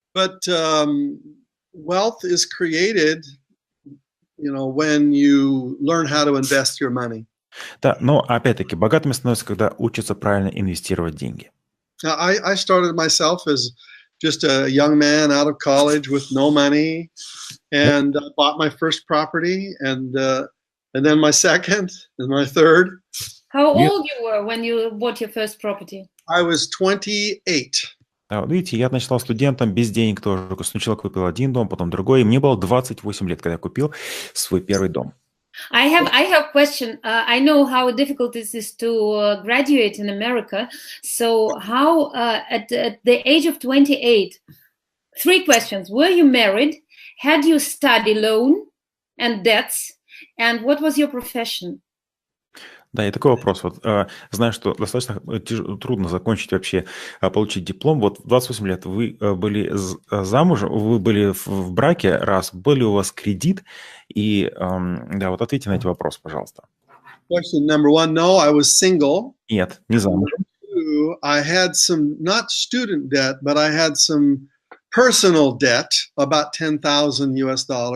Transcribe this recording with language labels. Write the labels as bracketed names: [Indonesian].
[English] But wealth is created, when you learn how to invest your money. [Russian] Да, но опять-таки богатыми становятся, когда учатся правильно инвестировать деньги. [English] I started myself as just a young man out of college with no money, and bought my first property, and then my second, and my third. How old you were when you bought your first property? I was 28. [Russian] Да, вот видите, я начал студентом, без денег тоже. Сначала купил один дом, потом другой. И мне было 28 лет, когда я купил свой первый дом. [English] I have a question. I know how difficult it is to graduate in America. So how, at the age of 28, 3 questions. Were you married? Had you study loan and debts? And what was your profession? [Russian] Да, и такой вопрос. Вот, знаю, что достаточно трудно закончить вообще, получить диплом. Вот в 28 лет вы были замужем, вы были в браке, раз, был ли у вас кредит? И да, вот ответьте на эти вопросы, пожалуйста. [English] Question number 1, no, I was single. [Russian] Нет, не замужем. [English] Number 2, I had some, not student debt, but I had some personal debt, about $10,000 US.